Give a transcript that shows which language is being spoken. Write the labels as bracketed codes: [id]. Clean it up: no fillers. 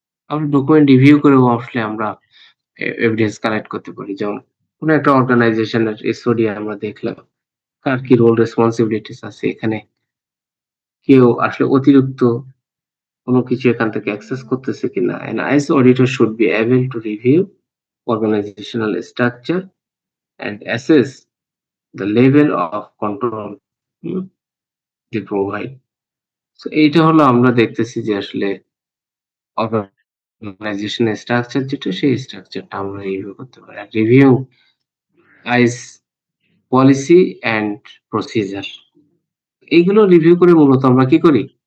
[bn] আমরা document review করেও আসলে আমরা এভিডেন্স কালেক্ট করতে পারি। যেমন কোন একটা অর্গানাইজেশনের এসওডি আমরা দেখলাম, কার কি রোল রেসপন্সিবিলিটিস আছে এখানে, কেউ আসলে অতিরিক্ত কোনো কিছু এখান থেকে অ্যাক্সেস করতেছে কিনা। [en] An IS auditor should be able to review organizational structure and assess the level of control they provide. [bn] So এইটা হলো আমরা দেখতেছি যে আসলে অর্গানাইজেশনের স্ট্রাকচার যেটা সেই স্ট্রাকচারটা আমরা রিভিউ করতে পারি। আর review ice policy and procedure, এইগুলো রিভিউ করে মূলত আমরা কি করি?